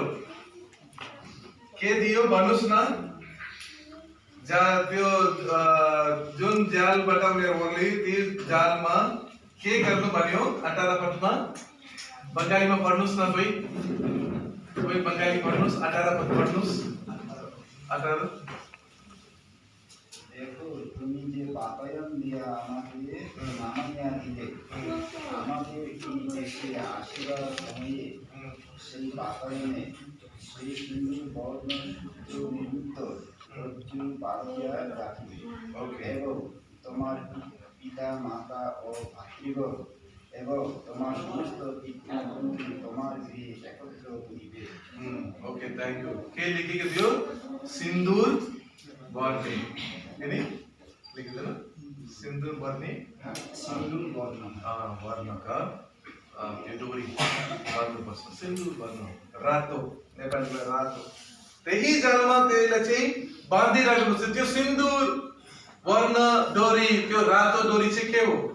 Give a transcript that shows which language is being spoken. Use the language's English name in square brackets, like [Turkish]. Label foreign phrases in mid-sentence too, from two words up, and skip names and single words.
[Nepali] के दियो भन्नुस् न। त्यो जुन जालबाट उनीहरू ओर्ले त्यो जालमा के गर्नु भन्यो? 18 पदमा बंगालीमा पढ्नुस् न। कोही बंगाली पढ्नुस्। 18 पद पढ्नुस्। 18 [Bangla] देखो তুমি যে বাতায়ন দিয়া আমাকে নামাইয়া দিলে, আমাদের এই দেশে আসিবার সময়ে সেই বাতায়নে সেই হিন্দু বর্ণ সূত্র নিমিত্ত রজ্জু বাঁধিয়া রাখিবে এবং তোমার পিতা মাতা ও ভাতৃগণ এবং তোমার সমস্ত পিতৃবন্ধু তোমার গৃহে একত্র করিবে। [Nepali] ओके, [English] thank you. [Nepali] के लेखेको थियो? सिन्दूर बाँध्ने। लेखिँदैन सिन्दुर भर्ने सिन्दुर वर्ण वर्णका त्यो डोरी गर्नुपर्छ सिन्दुर वर्ण रातो नेपालीमा रातो त्यही जलमा त्यसलाई चाहिँ बाँधिराख्नुपर्छ त्यो सिन्दुर वर्ण डोरी त्यो रातो डोरी चाहिँ के हो